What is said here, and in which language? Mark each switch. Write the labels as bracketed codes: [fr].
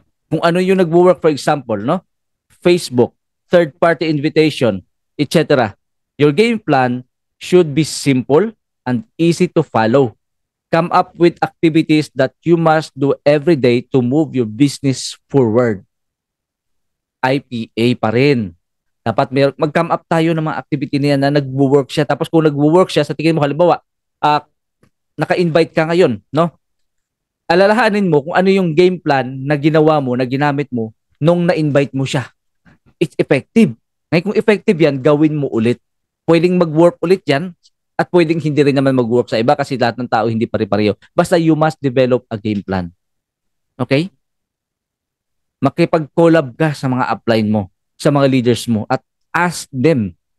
[tl] Kung ano yung nagwo-work, for example, no? Facebook, third-party invitation, etc. [en] Your game plan should be simple and easy to follow. Come up with activities that you must do every day to move your business forward. [tl] IPA pa rin. Dapat mag-come up tayo ng mga activity niya na nagwo-work siya. Tapos kung nagwo-work siya, sa tingin mo, halimbawa, naka-invite ka ngayon, no? Alalahanin mo kung ano yung game plan na ginawa mo, na ginamit mo, nung na-invite mo siya. [en] It's effective. [tl] Ngayon kung effective yan, gawin mo ulit. Pwedeng mag-work ulit yan, at pwedeng hindi rin naman mag-work sa iba kasi lahat ng tao hindi pare-pareho. [en] Basta you must develop a game plan. Okay? [tl] Makipag-collab ka sa mga upline mo, sa mga leaders mo, at [en] ask them.